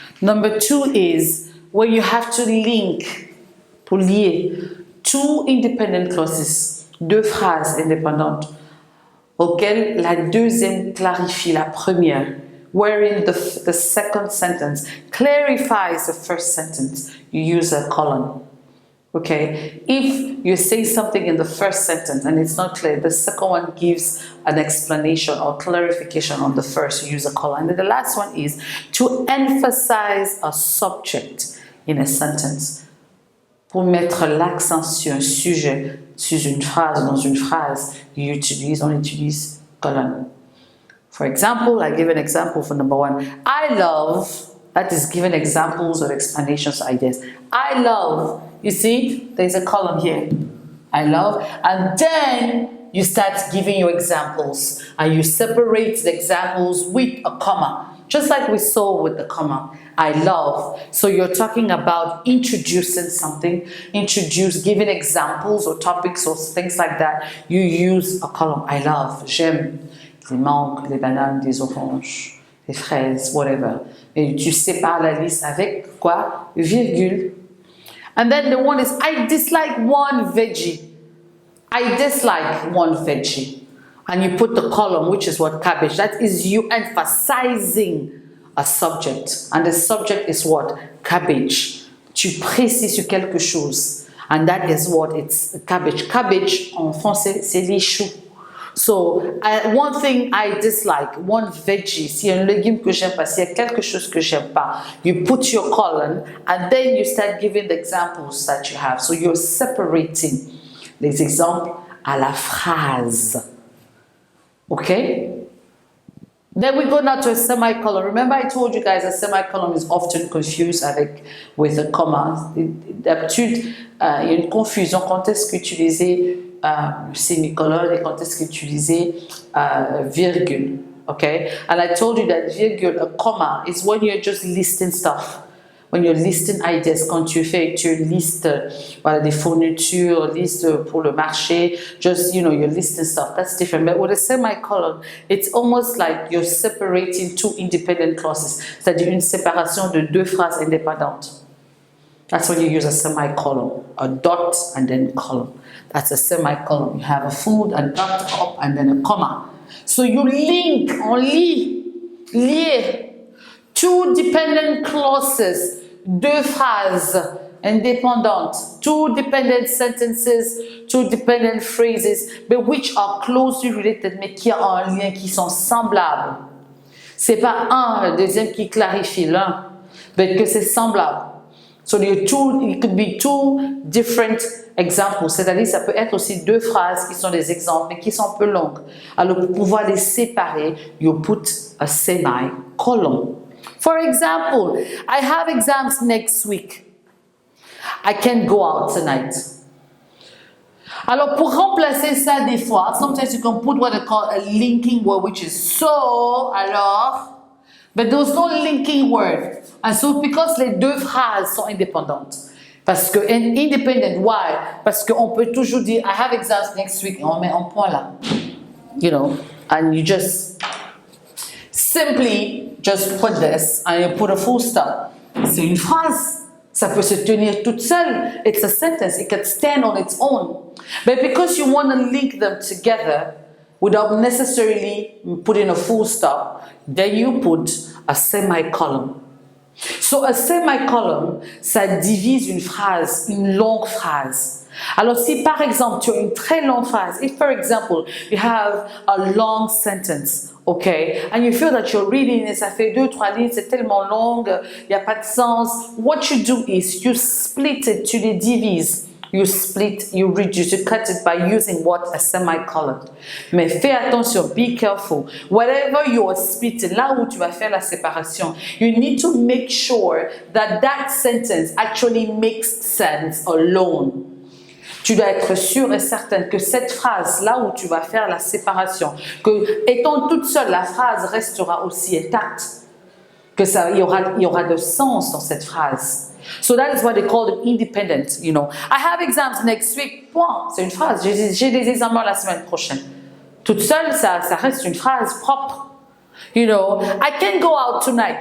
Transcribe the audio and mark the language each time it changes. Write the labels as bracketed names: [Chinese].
[English] Number two is when you have to link, [French] pour lier, [English] 2 independent clauses, [French] 2 phrases indépendantes, auxquelles la deuxième clarifie la première, [English] wherein the second sentence clarifies the first sentence, you use a colon. Okay? If you say something in the first sentence and it's not clear, the second one gives an explanation or clarification on the first, you use a colon. And then the last one is to emphasize a subject in a sentence. [French] Pour mettre l'accent sur un sujet, sur une phrase, dans une phrase, on utilise colon. [English] For example, I give an example for number one. I love, that is giving examples or explanations, ideas. I love, you see, there's a column here. I love, and then you start giving your examples, and you separate the examples with a comma, just like we saw with the comma. I love. So you're talking about introducing something, giving examples or topics or things like that. You use a column. I love, [French] j'aime les mangues, les bananes, les oranges, les fraises, [English] whatever. [French] Et tu sépares la liste avec quoi? Virgule. [English] And then the one is, I dislike one veggie. I dislike one veggie. And you put the column, which is what? Cabbage. That is you emphasizing a subject. And the subject is what? Cabbage. [French] Tu précises sur quelque chose. [English] And that is what? It's cabbage. [French] Cabbage, en français, c'est les choux. [English] So, one thing I dislike, one veggie, [French] s'il y a un légume que j'aime pas, [English] s'il y a quelque chose que j'aime pas, you put your colon and then you start giving the examples that you have. So you're separating [French] les exemples à la phrase. [English] Okay? Then we go now to a semicolon. Remember I told you guys a semicolon is often confused with a comma. [French] D'habitude, il y a une confusion quand est-ce qu'utiliser semicolon et quand est-ce qu'utiliser virgule. [English] Okay? And I told you that virgule, a comma, is when you're just listing stuff. When you're listing ideas, [French] quand tu listes des fournitures, liste pour le marché, [English] just, you're listing stuff. That's different. But with a semicolon, it's almost like you're separating 2 independent clauses. [French] C'est-à-dire une séparation de 2 phrases indépendantes. [English] That's when you use a semicolon, a dot and then colon. That's a semicolon. You have a food, a dot up, and then a comma. So you link, [French] lier [English] 2 dependent clauses, [French] 2 phrases indépendantes, [English] 2 dependent sentences, 2 dependent phrases, but which are closely related, [French] mais qui ont un lien, qui sont semblables. C'est pas le deuxième qui clarifie l'un, mais que c'est semblable. [English] So it could be 2 different examples. [French] C'est-à-dire, ça peut être aussi 2 phrases qui sont des exemples, mais qui sont un peu longues. Alors, pour pouvoir les séparer, [English] you put a semicolon. For example, I have exams next week. I can't go out tonight. [French] Alors, pour remplacer ça des fois, [English] sometimes you can put what they call a linking word, which is so, [French] alors, [English] but there's no linking word. And so, because [French] les 2 phrases sont indépendantes. Parce que, [English] independent, why? [French] Parce qu'on peut toujours dire, [English] I have exams next week, [French] et on met un point là. [English] And you just simply just put this, and you put a full stop. [French] C'est une phrase. Ça peut se tenir toute seule. [English] It's a sentence. It can stand on its own. But because you want to link them together without necessarily putting a full stop, then you put a semicolon. So a semicolon, [French] ça divise une phrase, une longue phrase. Alors si par exemple tu as une très longue phrase, [English] if for example you have a long sentence, okay, and you feel that you're reading it, [French] ça fait 2-3 lignes, c'est tellement long, il n'y a pas de sens, [English] what you do is you split it, [French] tu les divises. [English] You split, you reduce, you cut it by using what? A semicolon. [French] Mais fais attention, [English] be careful. Whatever you are splitting, [French] là où tu vas faire la séparation, [English] you need to make sure that that sentence actually makes sense alone. [French] Tu dois être sûr et certain que cette phrase, là où tu vas faire la séparation, que étant toute seule, la phrase restera aussi intacte, que ça, il y aura de sens dans cette phrase. [English] So that is what they call it independent, you know. I have exams next week. [French] Point. C'est une phrase. J'ai des examens la semaine prochaine. Toute seule, ça reste une phrase propre. [English] You know, I can go out tonight.